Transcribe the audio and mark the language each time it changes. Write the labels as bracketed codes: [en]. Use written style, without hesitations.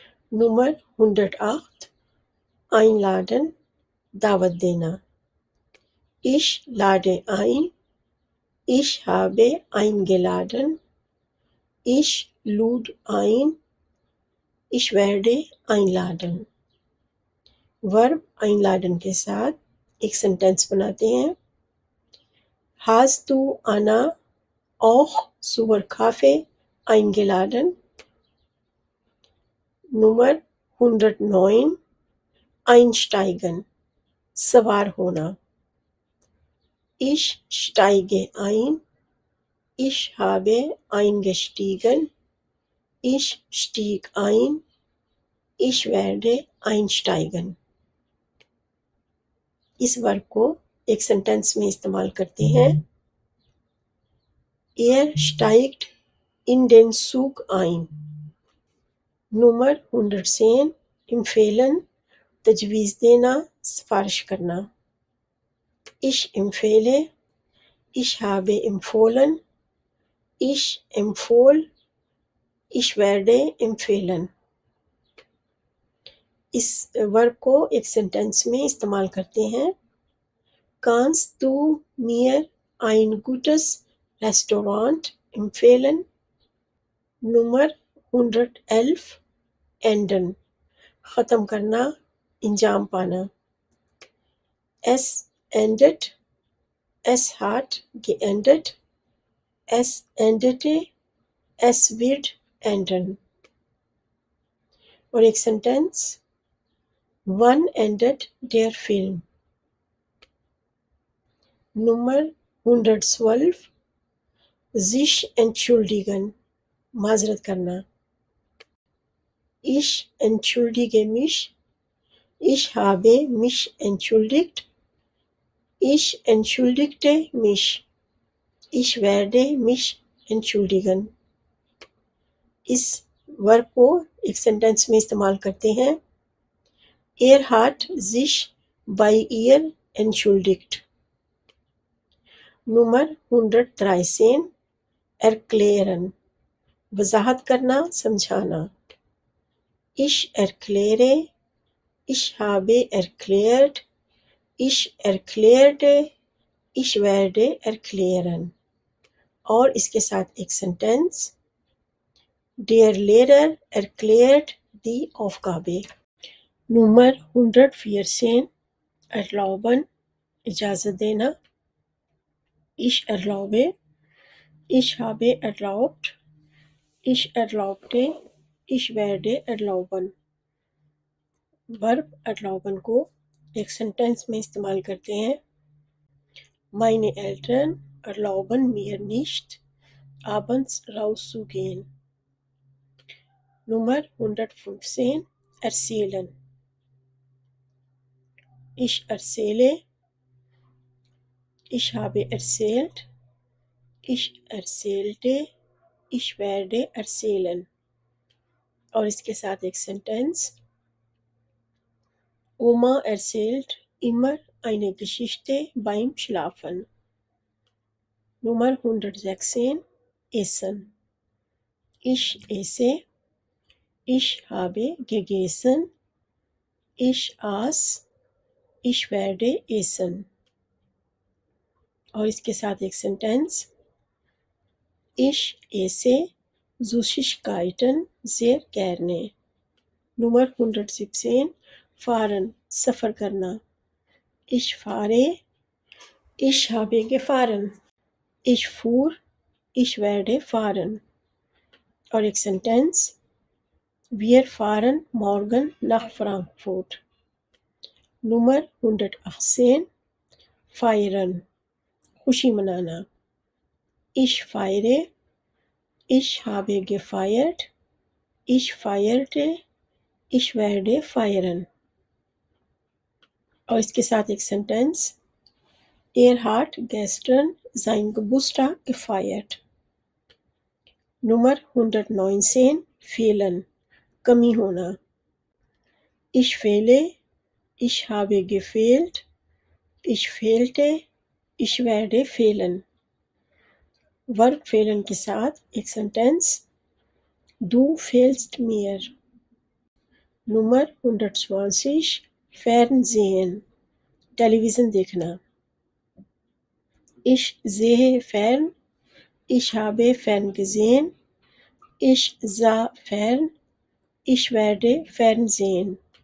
[de] Nummer 108 einladen, [ur] دعوت دینا. [de] Ich lade ein, ich habe eingeladen, ich lud ein, ich werde einladen. [ur] ورب einladen کے ساتھ ایک سینٹینس بناتے ہیں. [de] Hast du Anna auch zur Kaffee eingeladen? Nummer 109 einsteigen, [ur] سوار ہونا. [de] Ich steige ein, ich habe eingestiegen, ich stieg ein, ich werde einsteigen. [ur] اس ورب کو ایک سینٹینس میں استعمال کرتے ہیں. [de] steigt in den Zug ein. Nummer 110 empfehlen, [ur] تجویز دینا، سفارش کرنا. [de] Ich empfehle, ich habe empfohlen, ich empfohl, ich werde empfehlen. [ur] اس ورب کو ایک سینٹینس میں استعمال کرتے ہیں. [de] Kannst du mir ein gutes Restaurant empfehlen? Nummer 111 enden, [ur] ختم کرنا، انجام پانا. [de] Es endet, es hat geendet, es endete, es wird enden. [ur] اور ایک sentence [de] Wann endet der Film? Nummer 112 sich entschuldigen, [ur] معذرت کرنا. [de] Ich entschuldige mich, ich habe mich entschuldigt, ich entschuldigte mich, ich werde mich entschuldigen. [ur] اس ورب کو ایک sentence میں استعمال کرتے ہیں. [de] hat sich bei ihr entschuldigt. Nummer 113 erklären, [ur] وضاحت کرنا، سمجھانا. [de] Ich erkläre, ich habe erklärt, ich erklärte, ich werde erklären. [ur] اور اس کے ساتھ ایک sentence [de] Der Lehrer erklärt die Aufgabe. Nummer 114 erlauben, [ur] اجازت دینا. [de] Ich erlaube, ich habe erlaubt, ich erlaubte, ich werde erlauben. [ur] ورب erlauben کو ایک سینٹینس میں استعمال کرتے ہیں. [de] Meine Eltern erlauben mir nicht, abends rauszugehen. Nummer 115 erzählen. Ich erzähle, ich habe erzählt, ich erzählte, ich werde erzählen. [ur] اور اس کے ساتھ ایک sentence [de] Oma erzählt immer eine Geschichte beim Schlafen. Nummer 116 essen. Ich esse, ich habe gegessen, ich aß, ich werde essen. [ur] اور اس کے ساتھ ایک sentence [de] Ich esse Süßigkeiten sehr gerne. Nummer 117 fahren, [ur] سفر کرنا. [de] Ich fahre, ich habe gefahren, ich fuhr, ich werde fahren. [ur] اور ایک sentence [de] Wir fahren morgen nach Frankfurt. Nummer 118 feiern, [ur] خوشی منانا. [de] Ich feiere, ich habe gefeiert, ich feierte, ich werde feiern. [ur] اور اس کے ساتھ ایک sentence [de] hat gestern sein Geburtstag gefeiert. Nummer 119 fehlen, [ur] کمی ہونا. [de] Ich fehle, ich habe gefehlt, ich fehlte, ich werde fehlen. [ur] Verb fehlen के साथ एक sentence [de] Du fehlst mir. Nummer 120 Fernsehen [ur] television देखना [de] Ich sehe fern, ich habe fern gesehen, ich sah fern, ich werde fern sehen.